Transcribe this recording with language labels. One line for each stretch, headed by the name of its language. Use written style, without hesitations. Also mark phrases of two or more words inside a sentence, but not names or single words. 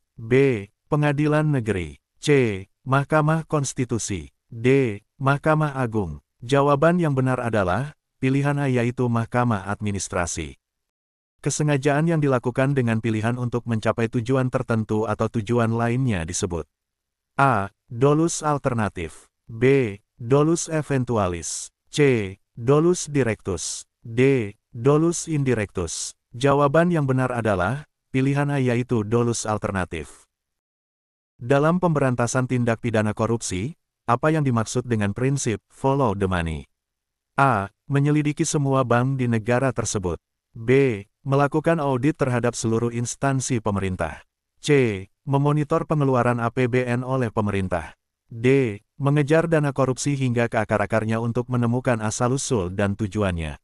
Indonesian: B. Pengadilan Negeri. C. Mahkamah Konstitusi. D. Mahkamah Agung. Jawaban yang benar adalah pilihan A, yaitu Mahkamah Administrasi. Kesengajaan yang dilakukan dengan pilihan untuk mencapai tujuan tertentu atau tujuan lainnya disebut A.
Latin: Dolus alternatif. B. Dolus eventualis. C. Dolus directus. D. Dolus indirectus.
Indonesian: Jawaban yang benar adalah pilihan A, yaitu
Latin: dolus alternatif.
Indonesian: Dalam pemberantasan tindak pidana korupsi, apa yang dimaksud dengan prinsip
English: follow the money?
Indonesian: A. Menyelidiki semua bank di negara tersebut. B. Melakukan audit terhadap seluruh instansi pemerintah. C. Memonitor pengeluaran APBN oleh pemerintah. D. Mengejar dana korupsi hingga ke akar-akarnya untuk menemukan asal-usul dan tujuannya.